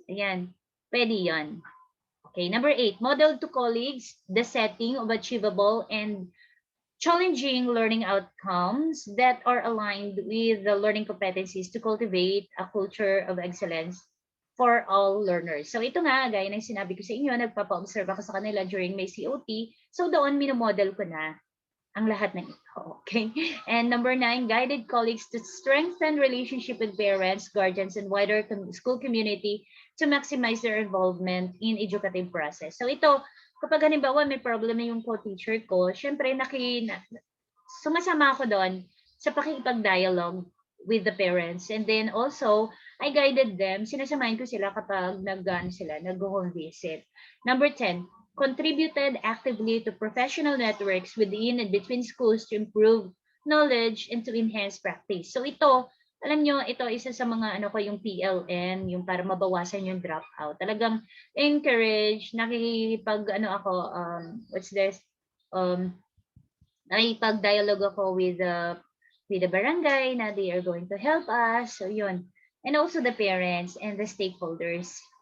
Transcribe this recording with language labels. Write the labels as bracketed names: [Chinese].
[Filipino] Ayan, pwede yan. [English] Okay, number 8, model to colleagues the setting of achievable and challenging learning outcomes that are aligned with the learning competencies to cultivate a culture of excellence for all learners. [Filipino] So ito nga, gaya ng sinabi ko sa inyo, nagpapa-observe ako sa kanila during my COT. So doon, minomodel ko na ang lahat ng ito. Okay? [English] And number 9, guided colleagues to strengthen relationship with parents, guardians, and wider school community to maximize their involvement in educative process. [Filipino] So ito, kapag halimbawa may problem yung co-teacher ko, syempre sumasama ako doon sa pakikipag-dialogue [English] with the parents. And then also, I guided them, [Filipino] sinasamahin ko sila kapag nag-home visit. [English] Number 10, contributed actively to professional networks within and between schools to improve knowledge and to enhance practice. [Filipino] So ito, alam nyo, ito isa sa mga ko yung PLN, yung para mabawasan yung dropout. Talagang encourage, ako, what's this? Nakikipag-dialogue ako with the barangay na [English] they are going to help us. [Filipino] So yun. [English] And also the parents and the stakeholders.